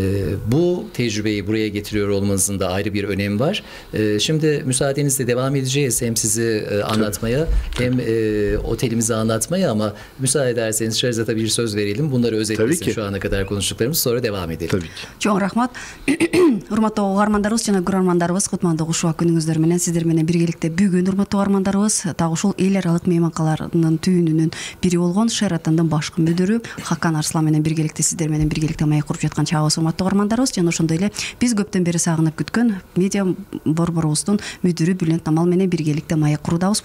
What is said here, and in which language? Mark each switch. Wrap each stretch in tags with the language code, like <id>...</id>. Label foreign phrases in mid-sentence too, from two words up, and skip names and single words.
<tr>Bu tecrübeyi buraya getiriyor olmanızın da ayrı bir önemi var. Şimdi müsaadenizle devam edeceğiz hem sizi anlatmaya hem otelimizi anlatmaya ama müsaade ederseniz Shahrizat'a bir söz verelim. Bunları özetlesin şu ana kadar konuştuklarımız, sonra devam edelim. Tabii ki. Çok rahmat.</tr> <ky>Урматтуу угармандарыбыз жана көрөрмандарыбыз кутмандуу ушуга күнүңүздөр менен сиздер менен биргеликте бүгүн урматтуу угармандарыбыз так ушул эл аралык мейманкаларынын түйүнүнүн бири болгон Sheraton'дун башкы мүдүрү Хакан Арслан менен биргеликте сиздер менен биргеликте маек куруп жаткан чагыбыз урматтуу угармандарыбыз жана ошондой эле биз көптөн бери сагынып күткөн медиа борборубуздун мүдүрү Бүлент Намал менен биргеликте маек курудабыз.</ky>